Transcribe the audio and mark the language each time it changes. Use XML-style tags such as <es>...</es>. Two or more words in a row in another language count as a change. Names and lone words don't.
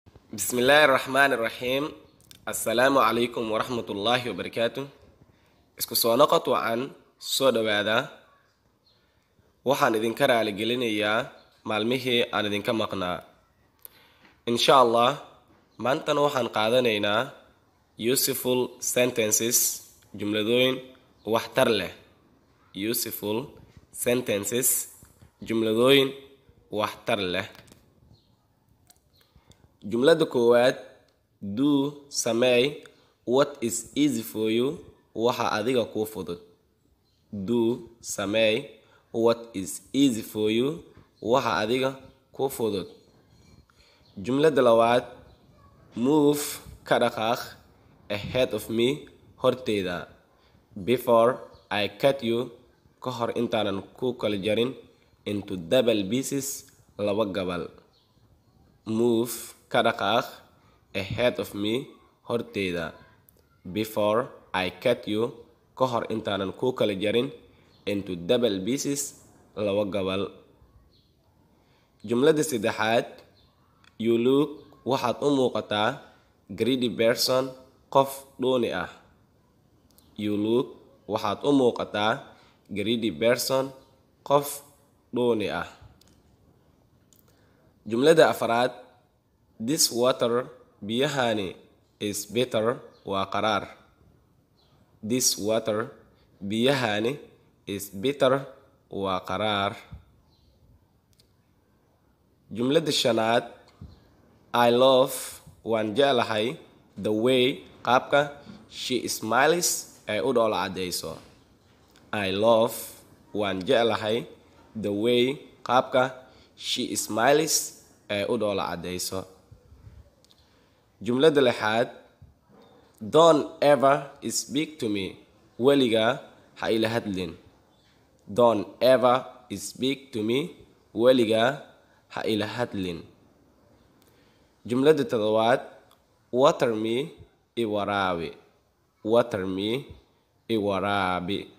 <ar>بسم الله الرحمن الرحيم. السلام عليكم ورحمة الله وبركاته.</ar> <so>Isku soo noqod wacan soo dhawaada. Waxaan idinka raali gelinayaa maalmihii aan idinka maqnaa.</so> <ar>Insha Allah,</ar> <so>maantana waxaan qaadanaynaa</so> <en>useful sentences,</en> <so>jumladooyin waxtar leh.</so> <en>Useful sentences,</en> <so>jumladooyin waxtar leh. Jumlada koowaad,</so> <en>do sameey what is easy for you,</en> <so>waxa adiga kuu fudud.</so> <en>Do sameey what is easy for you,</en> <so>waxa adiga kuu fudud. Jumlada labaad, move ka dhaqaaq</so> <en>ahead of me,</en> <so>horteyda.</so> <en>Before I cut you,</en> <so>ka hor intaanan ku kala jarin</so> <en>into double pieces,</en> <so>laba gabal. Move ka dhaqaaq</so> <en>ahead of me,</en> <so>horteyda.</so> <en>Before I cut you,</en> <so>ka hor intaanan ku kala jarin</so> <en>into double pieces,</en> <so>laba gabal. Jumlada saddexaad,</so> <en>you look,</en> <so>waxaad u muuqataa</so> <en>greedy person,</en> <so>qof dhuuni ah.</so> <en>You look,</en> <so>waxaad u muuqataa</so> <en>greedy person,</en> <so>qof dhuuni ah. Jumlada afraad,</so> <en>this water, biyahani, is bitter,</en> <so>waa qaraar.</so> <en>This water, biyahani, is bitter,</en> <so>waa qaraar. Jumlada shanaad,</so> <en>I love,</en> <so>waan jeclahay,</so> <en>the way,</en> <so>qaabka,</so> <en>she smiles,</en> <so>ay u dhoola cadeyso.</so> <en>I love,</en> <so>waan jeclahay,</so> <en>the way,</en> <so>qaabka,</so> <en>she smiles,</en> <so>ay u dhoola cadeyso. Jumlada lixaad,</so> <en>don't ever speak to me,</en> <so>weligaa ha ila hadlin.</so> <en>Don't ever speak to me,</en> <so>weligaa ha ila hadlin. Jumlada toddobaad,</so> <en>water me,</en> <so>i waraabi.</so> <en>Water me,</en> <so>i waraabi.</so>